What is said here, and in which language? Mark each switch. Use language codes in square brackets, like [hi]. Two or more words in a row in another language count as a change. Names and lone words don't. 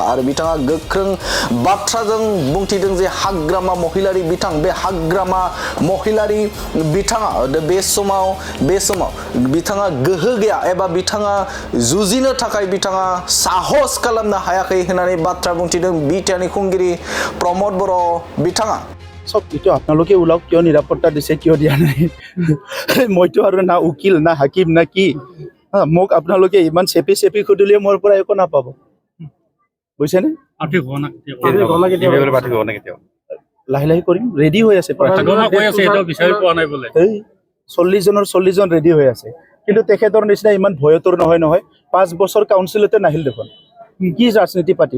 [brx] आरो बिथाङा गोख्रों बाथ्राजों बुंथिदों जे हाग्रामा महिलारि बे हाग्रामा महिलारि बिथाङा बे समाव बिथाङा गोहो गैया एबा बिथाङा जुजिनो थाखाय बिथाङा साहस खालामनो हायाखै होननानै बाथ्रा बुंथिदों बिटिआरनि खुंगिरि प्रमद बर' बिथाङा। [as] সব ইটো আপোনালোকে ওলাওক কিয় নিৰাপত্তা দিছে কিয় দিয়া নাই মইতো আৰু না উকিল না হাকিম না কি মোক আপোনালোকে ইমান চেপি খুদিলে মোৰ পৰা একো নাপাব বুজিছেনে। লাহে লাহে কৰিম ৰেডি হৈ আছে 40 জন ৰেডি হৈ আছে কিন্তু তেখেতৰ নিচিনা ইমান ভয়তৰ নহয় 5 বছৰ কাউন্সিলতে নাহিল দেখোন কি ৰাজনীতি পাতিব।